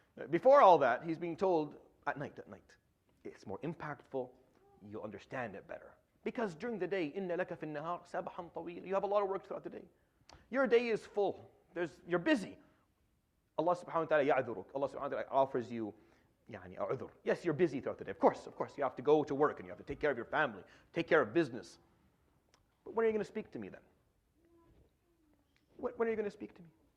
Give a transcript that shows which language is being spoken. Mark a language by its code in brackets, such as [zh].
[en] Before all that, he's being told at night. It's more impactful. You'll understand it better. Because during the day, [ar] إِنَّ لَكَ فِي النَّهَارِ سَبْحًا طَوِيلًا. [en] You have a lot of work throughout the day. Your day is full. You're busy. Allah subhanahu wa ta'ala ya'dhuruk. Allah subhanahu wa ta'ala offers you a'udhur. Yes, you're busy throughout the day. Of course, you have to go to work and you have to take care of your family, take care of business. But when are you going to speak to me then? When are you going to speak to me?